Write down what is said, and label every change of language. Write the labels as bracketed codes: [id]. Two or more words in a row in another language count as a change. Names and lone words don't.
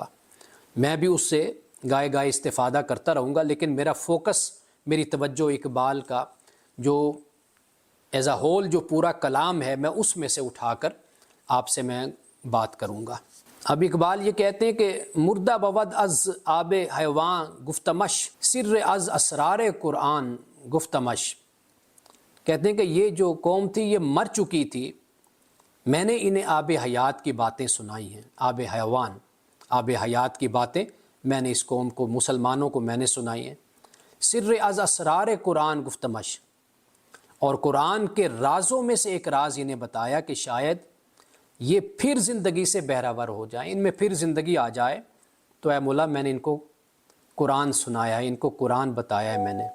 [ur] میں بھی اس سے گائے گائے استفادہ کرتا رہوں گا، لیکن میرا فوکس، میری توجہ اقبال کا جو [en] as a whole [ur] جو پورا کلام ہے میں اس میں سے اٹھا کر آپ سے میں بات کروں گا۔ اب اقبال یہ کہتے ہیں کہ [fa] مردہ بود از آب حیوان گفتمش، سر از اسرار قرآن گفتمش۔ [ur] کہتے ہیں کہ یہ جو قوم تھی یہ مر چکی تھی، میں نے انہیں آب حیات کی باتیں سنائی ہیں۔ آب حیوان، آب حیات کی باتیں میں نے اس قوم کو، مسلمانوں کو میں نے سنائی ہیں۔ [fa] سر از اسرار قرآن گفتمش، [ur] اور قرآن کے رازوں میں سے ایک راز انہیں بتایا کہ شاید یہ پھر زندگی سے بہرہ ہو جائیں، ان میں پھر زندگی آ جائے، تو اے مولا میں نے ان کو قرآن سنایا ہے، ان کو قرآن بتایا ہے میں نے۔